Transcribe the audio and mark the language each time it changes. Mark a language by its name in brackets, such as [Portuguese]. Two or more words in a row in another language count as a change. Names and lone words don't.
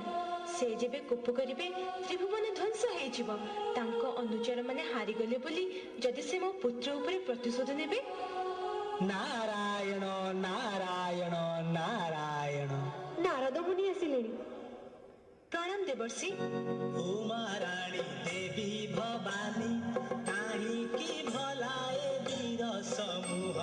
[Odia] ସେ ଯେବେ କୋପ କରିବେ ତ୍ରିଭୁବନ ଧ୍ୱଂସ ହେଇଯିବ। ତାଙ୍କ ଅନୁଚର ମାନେ ହାରିଗଲେ ବୋଲି ଯଦି ସେ ମୋ ପୁତ୍ର ଉପରେ ପ୍ରତିଶୋଧ ନେବେ। ନାରାୟଣ ନାରାୟଣ ନାରାୟଣ। ନାରଦ ମୁନି ଆସିଲେଣି। ପ୍ରଣାମ ଦେବର୍ଷି। [Hindi] उमा रानी देवी भवानी, काहिकी भलाए वीर समूह।